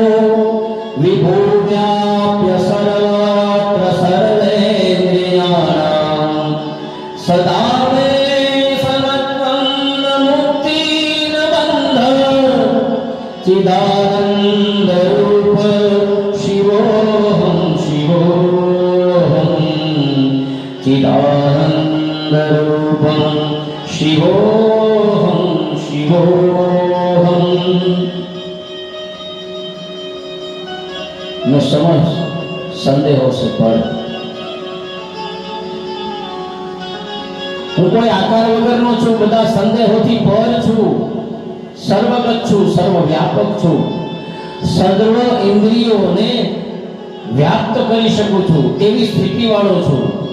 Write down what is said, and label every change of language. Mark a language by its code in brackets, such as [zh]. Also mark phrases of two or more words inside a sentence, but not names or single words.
[sa] विभूव्याप्य सर्वत्र सर्वेन्द्रियाणाम सदा मे समत्वं न मुक्ति न बंध चिदानंद रूप शिवोहम शिवोहम। चिदानंद रूपम शिवोहम शिवोहम। [hi] मैं समझ संदेहों से पर [gu] હું કોઈ આકાર વગરનો છું, બધા સંદેહોથી પર છું, સર્વગત છું, સર્વવ્યાપક છું, સર્વ ઇન્દ્રિયોને વ્યાપ્ત કરી શકું છું એવી સ્થિતિ વાળો છું।